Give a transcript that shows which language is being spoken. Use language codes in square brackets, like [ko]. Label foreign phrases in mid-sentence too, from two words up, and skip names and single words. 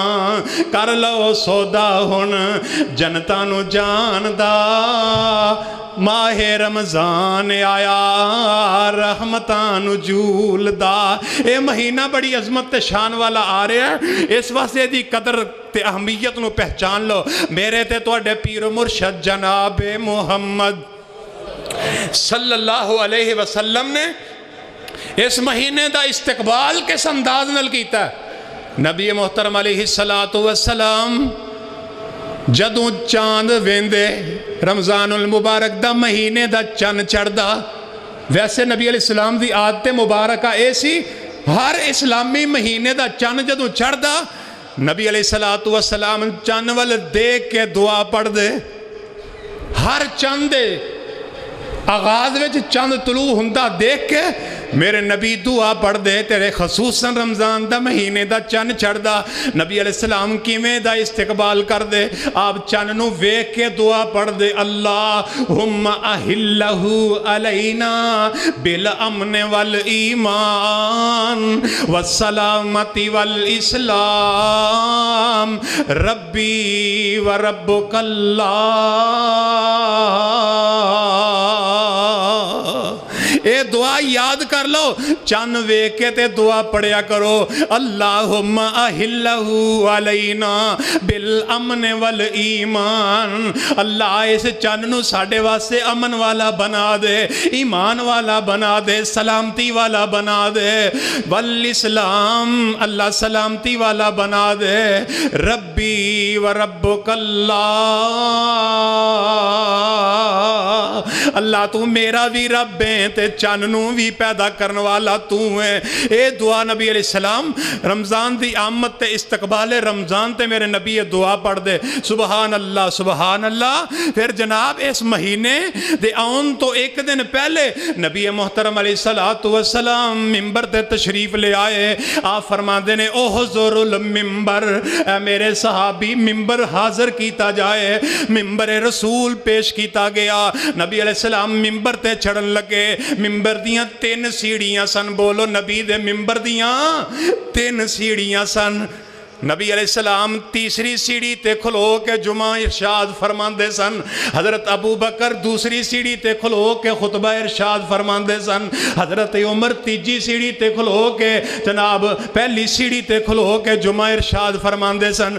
[pa] کر لو سودا ہن جنتا نوں جاندا، ماہِ رمضان آیا رحمتاں نزول دا. یہ مہینہ بڑی عظمت تے شان والا آ رہا ہے، اس واسطے دی قدر تے اہمیت نوں پہچان لو. میرے تے تہاڈے پیر مرشد جناب محمد [ar] صلى الله عليه وسلم [pa] نے اس مہینے کا استقبال کس انداز نال کیتا. نبی محترم [ar] عليه الصلاة والسلام [pa] جدوں چاند ویندے, [ar] رمضان المبارك [pa] دا مہینے دا چن چڑھدا، ویسے نبی علیہ السلام دی عادت مبارک یہ سی، ہر اسلامی مہینے دا چن جدوں چڑھدا نبی [ar] عليه الصلاة والسلام [pa] چن ول دیکھ کے دعا پڑھدے. ہر چند دے آغاز وچ چند طلوع ہندا دیکھ کے میرے نبی دعا پڑھدے، تیرے خصوصاً رمضان دا مہینے دا چن چڑھدا، نبی علیہ السلام کیویں دا استقبال کردے. آپ چن نوں ویکھ کے دعا پڑھدے, [ar] اللهم أهله علينا بالأمن والإيمان والسلامة والإسلام ربي وربك الله. [pa] یہ دعا یاد کر لو، چن ویکھ کے تے دعا پڑھیا کرو, [ar] اللهم أهله علينا بالأمن والإيمان. [pa] اللہ اس چن نوں ساڈے واسطے امن والا بنا دے، ایمان والا بنا دے، سلامتی والا بنا دے, [ar] والإسلام [pa] اللہ سلامتی والا بنا دے, [ar] ربي وربك الله. [pa] اللہ تو میرا بھی رب ہے تے چن نوں بھی پیدا کرن والا تو ہے. یہ دعا نبی علیہ السلام رمضان دی آمد تے استقبال رمضان تے میرے نبی یہ دعا پڑھ دے, [ar] سبحان الله سبحان الله. [pa] فیر جناب اس مہینے دے آؤن توں اک دن پہلے نبی محترم [ar] عليه الصلاة والسلام [pa] منبر تے تشریف لے آئے. آپ فرماتے نے او حضور المنبر، میرے صحابی منبر حاضر کیا جائے. منبر رسول پیش کیا گیا، نبی علیہ السلام منبر تے چڑھن لگے. منبر دیاں 3 پوڑیاں سن، بولو نبی دے منبر دیاں 3 پوڑیاں سن. نبی علیہ السلام تیسری سیڑھی تے کھلو کے جمعہ ارشاد فرماتے سن، حضرت ابو بکر دوسری سیڑھی تے کھلو کے خطبہ ارشاد فرماتے سن، حضرت عمر تیجی سیڑھی تے کھلو کے جناب پہلی سیڑھی تے کھلو کے جمعہ ارشاد فرماتے سن.